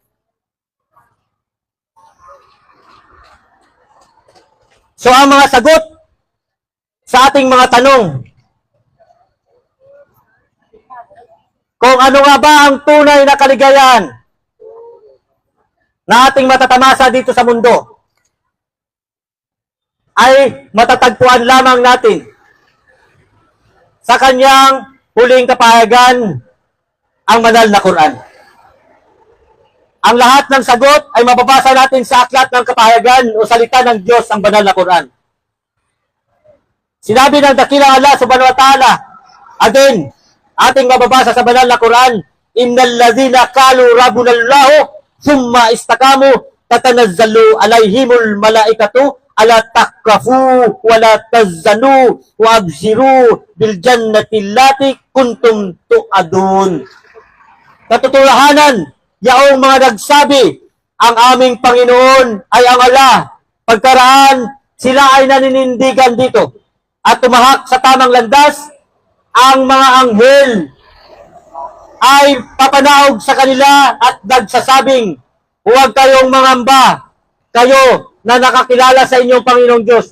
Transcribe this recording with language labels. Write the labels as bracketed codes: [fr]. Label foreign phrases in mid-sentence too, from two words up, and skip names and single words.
[tl] So ang mga sagot sa ating mga tanong, kung ano nga ba ang tunay na kaligayahan na ating matatamasa dito sa mundo, ay matatagpuan lamang natin sa kanyang huling kapahayagan, ang banal na Quran. Ang lahat ng sagot ay mababasa natin sa aklat ng kapahayagan o salita ng Diyos, ang banal na Quran. Sinabi ng dakilang Allah [ar] سبحانه وتعالى, [tl] again, ating mababasa sa banal na Quran, [ar] إن الذين قالوا ربنا الله ثم استقاموا تتنزل عليهم الملائكة ألا تخافوا ولا تحزنوا وأبشروا بالجنة التي كنتم توعدون. [tl] Katotohanan, yaong mga nagsabi, ang aming Panginoon ay ang Allah. Pagkaraan, sila ay naninindigan dito at tumahak sa tamang landas. Ang mga anghel ay papanaog sa kanila at nagsasabing, huwag kayong mangamba, kayo na nakakilala sa inyong Panginoong Diyos.